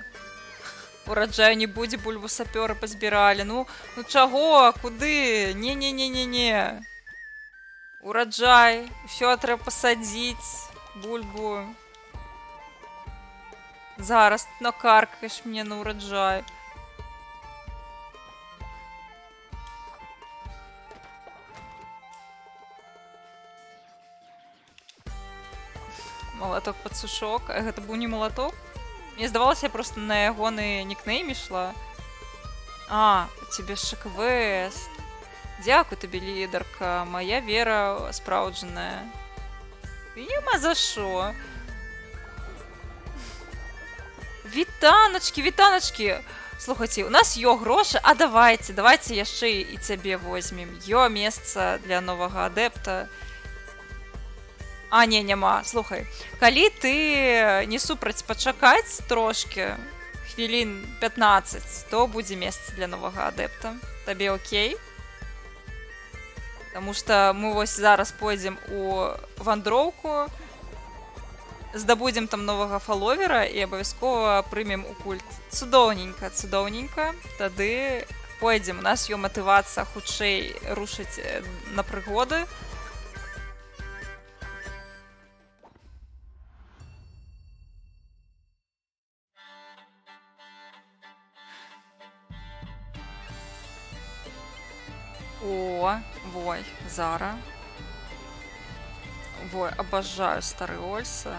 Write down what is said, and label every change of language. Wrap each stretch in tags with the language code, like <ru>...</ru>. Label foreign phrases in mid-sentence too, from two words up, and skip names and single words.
<be>Ураджаю не будзе, бульбу сапёры пазбіралі. Ну чаго? Куды? Не. Ураджай. Усё трэба пасадзіць.</be> <uk>Бульбу. Зараз накаркаєш мені на урожай. Молоток пацушок.</uk> <be>А гэта быў не молоток? Мне здавалося, я просто на ягоны нікнейм ішла.</be> <uk>А, у тебе ж квест. Дякую тобі, лідарка. Моя</uk> <be>вера спраўджаная.</be> <uk>Нема за що. Вітаначки, вітаначки.</uk> <be>Слухайте, у нас ё грошы, а давайте яшчэ і цябе возьмем. Ё месца для новага адепта. А, не, няма. Слухай, калі ты не супраць пачакаць трошки, хвілін 15, то будзе месца для новага адэпта. Табе окей? Таму што мы вось зараз пойдзем у вандроўку, здабудзем там новага фаловера і абавязкова прымем у культ. Цудоўненька, цудоўненька. Тады пойдзем. У нас ёсць матывацыя хутчэй рушыць на прыгоды. О, вой, Зара.</be> <ru>Вой, обожаю старый Ольса.</ru>